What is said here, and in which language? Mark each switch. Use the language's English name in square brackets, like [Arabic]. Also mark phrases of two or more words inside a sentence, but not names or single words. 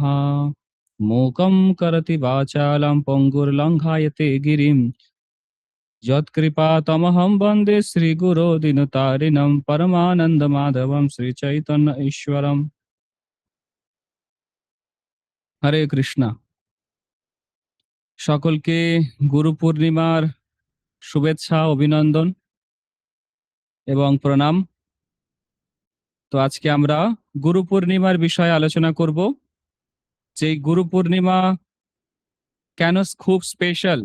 [Sanskrit] मूकं करोति वाचालं पङ्गुर्लङ्घयते गिरिं यत्कृपातमहं वन्दे श्रीगुरो दीनतारिणं परमानन्दमाधवं श्रीचैतन्य ईश्वरम्। [Bangla] হরে কৃষ্ণা। সকলকে গুরু পূর্ণিমার শুভেচ্ছা, অভিনন্দন এবং প্রণাম। তো আজকে আমরা গুরু পূর্ণিমার বিষয়ে আলোচনা করব, যে গুরু পূর্ণিমা কেন খুব স্পেশাল।